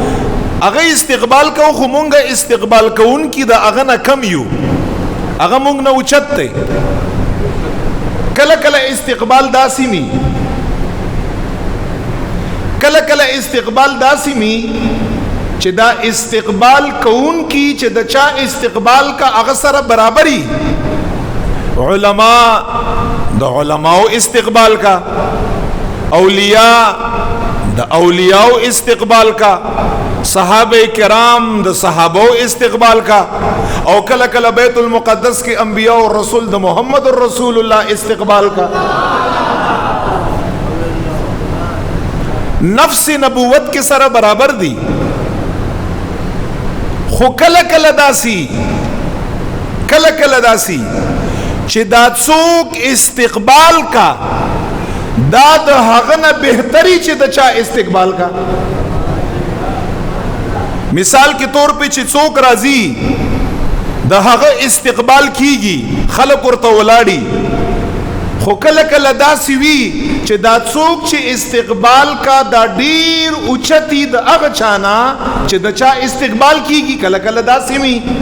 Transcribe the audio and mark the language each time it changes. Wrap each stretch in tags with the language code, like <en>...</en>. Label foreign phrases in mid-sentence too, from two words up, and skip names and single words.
<ps>خو مونږه استقبال کوون کی دا هغه نه کم یو هغه مونږ نه اوچت دی کله استقبال داسې می کله استقبال داسې می چې دا استقبال کوون کی چې د چا استقبال کا هغه سره برابرۍ علماء د علماء استقبال کا اولیاء د اولیاء استقبال کا صحابه کرام د صحابو استقبال کا او کله بیت المقدس</ps> <ur>کے انبیاء اور</ur> <ps>رسول د محمد رسول اللہ استقبال کا</ps> <ur>نفس نبوت کے</ur> <ps>سره برابر دی خو کله داسی چې دا څوک استقبال کا دا د هغه نه بهتري چې د چا استقبال کا</ps> <ur>مثال کے طور پہ</ur> <ps>چې څوک راځي د هغه استقبال کیږي خلق ورته ولاړي خو کله داسې وي چې دا څوک چې استقبال کا دا ډیر اوچتي د هغه چانا چې د چا استقبال کیږي کله داسې وي</ps>